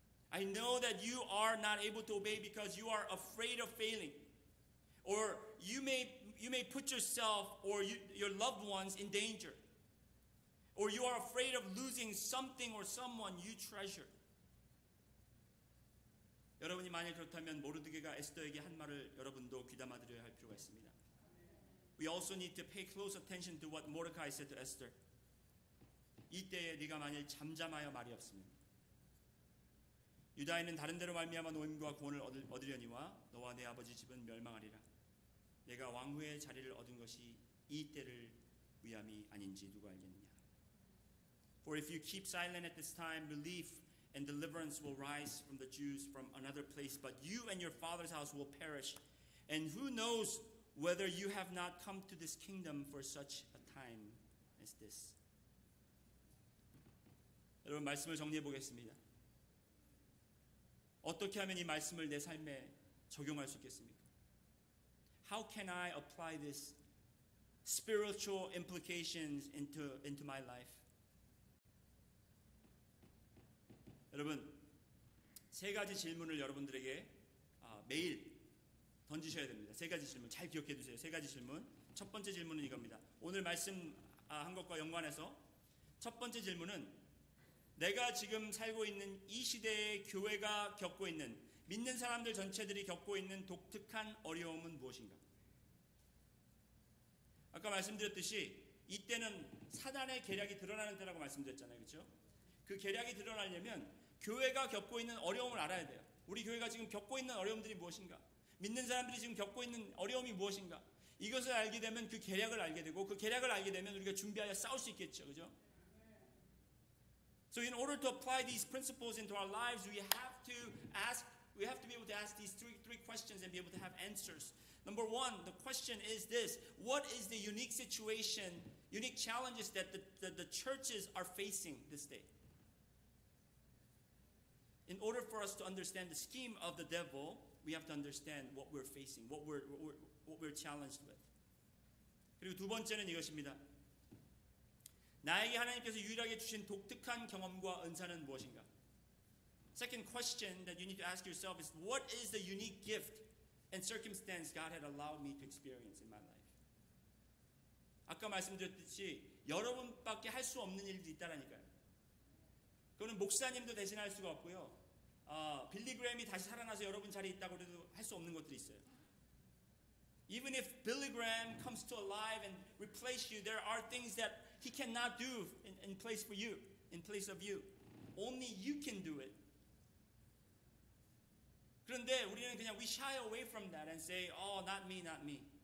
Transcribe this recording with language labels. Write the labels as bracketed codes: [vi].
[en] I know that you are not able to obey because you are afraid of failing. Or you may put yourself or your loved ones in danger. Or you are afraid of losing something or someone you treasure. [ko] 여러분이 만약 그렇다면 모르드게가 에스더에게 한 말을 여러분도 귀담아 들어야 할 필요가 있습니다. [en] We also need to pay close attention to what Mordecai said to Esther. [ko] 이때에 네가 만일 잠잠하여 말이 없으면 유다인은 다른 데로 말미암아 노임과 구원을 얻으려니와 너와 내 아버지 집은 멸망하리라. 내가 왕후의 자리를 얻은 것이 이 때를 위함이 아닌지 누가 알겠느냐. [en] For if you keep silent at this time, relief and deliverance will rise from the Jews from another place, but you and your father's house will perish. And who knows whether you have not come to this kingdom for such a time as this. [ko] 여러분 말씀을 정리해 보겠습니다. 어떻게 하면 이 말씀을 내 삶에 적용할 수 있겠습니까? [en] How can I apply this spiritual implications into my life? [ko] 여러분 세 가지 질문을 여러분들에게 매일 던지셔야 됩니다. 세 가지 질문 잘 기억해 두세요. 세 가지 질문. 첫 번째 질문은 이겁니다. 오늘 말씀한 것과 연관해서 첫 번째 질문은 내가 지금 살고 있는 이 시대의 교회가 겪고 있는, 믿는 사람들 전체들이 겪고 있는 독특한 어려움은 무엇인가? 아까 말씀드렸듯이 이때는 사단의 계략이 드러나는 때라고 말씀드렸잖아요. 그렇죠? 그 계략이 드러나려면 교회가 겪고 있는 어려움을 알아야 돼요. 우리 교회가 지금 겪고 있는 어려움들이 무엇인가? 믿는 사람들이 지금 겪고 있는 어려움이 무엇인가? 이것을 알게 되면 그 계략을 알게 되고, 그 계략을 알게 되면 우리가 준비하여 싸울 수 있겠죠. 그죠? [en] So in order to apply these principles into our lives, we have to be able to ask these three questions and be able to have answers. Number one, the question is this: what is the unique situation, unique challenges that the churches are facing this day? In order for us to understand the scheme of the devil, we have to understand what we're facing, what we're challenged with. [ko] 그리고 두 번째는 이것입니다. 나에게 하나님께서 유일하게 주신 독특한 경험과 은사는 무엇인가? [en] Second question that you need to ask yourself is, what is the unique gift and circumstance God had allowed me to experience in my life? [ko] 아까 말씀드렸듯이 여러분밖에 할 수 없는 일들이 있다라니까요. 그거는 목사님도 대신할 수가 없고요. 빌리 그램이 다시 살아나서 여러분 자리에 있다고 해도 할 수 없는 것들이 있어요. [en] Even if Billy Graham comes to alive and replace you, there are things that he cannot do in place for you, in place of you. Only you can do it. [ko] 그런데 우리는 그냥 [en] we shy away from that and say, oh, not me, not me.